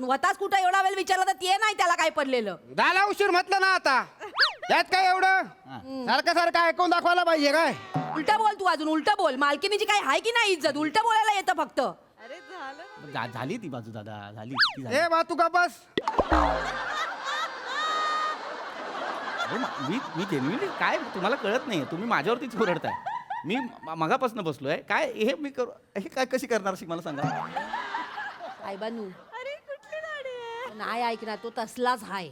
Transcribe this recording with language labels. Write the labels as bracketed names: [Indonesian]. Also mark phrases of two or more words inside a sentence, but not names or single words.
[Marathi] होताच कुठं एवढा वेळ विचारला तर ते नाही त्याला काय पडलेलं. झाला उशीर म्हटलं ना आता. त्यात काय एवढं? सारखं सारखं ऐकून दाखवायला पाहिजे काय? उलट बोल तू. अजून उलट बोल. मालकीनीची काय आहे की नाही इज्जत? उलट बोलायला येतं फक्त. झाली ती बाजू दादा. झाली ती झाली. ए बा तू का बस. मी जेन्युइनली काय तुम्हाला कळत नाही. तुम्ही माझ्यावरतीच ओरडताय. मी मगापासून बसलोय. काय हे मी करू हे काय कशी करणार अशी मला सांगा. काय बनू? नाही ऐकणार तो. तसलाच हाय.